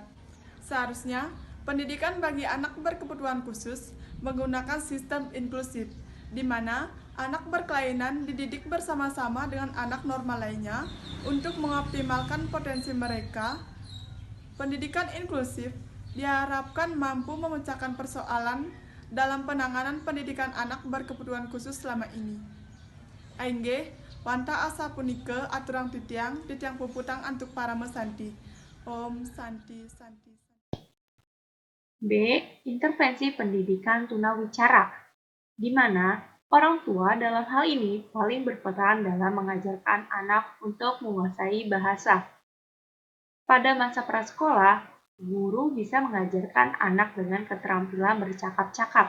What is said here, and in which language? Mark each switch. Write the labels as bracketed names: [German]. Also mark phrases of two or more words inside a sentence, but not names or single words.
[Indonesian] Seharusnya, pendidikan bagi anak berkebutuhan khusus menggunakan sistem inklusif, di mana anak berkelainan dididik bersama-sama dengan anak normal lainnya untuk mengoptimalkan potensi mereka. Pendidikan inklusif diharapkan mampu memecahkan persoalan dalam penanganan pendidikan anak berkebutuhan khusus selama ini. [Balinese] Aingge, wanta asa punike aturang titiang puputang antuk para mesanti. [Sanskrit] Om Santi Santi. [Indonesian] B. Intervensi pendidikan tunawicara, di mana orang tua dalam hal ini paling berperan dalam mengajarkan anak untuk menguasai bahasa. Pada masa prasekolah, guru bisa mengajarkan anak dengan keterampilan bercakap-cakap.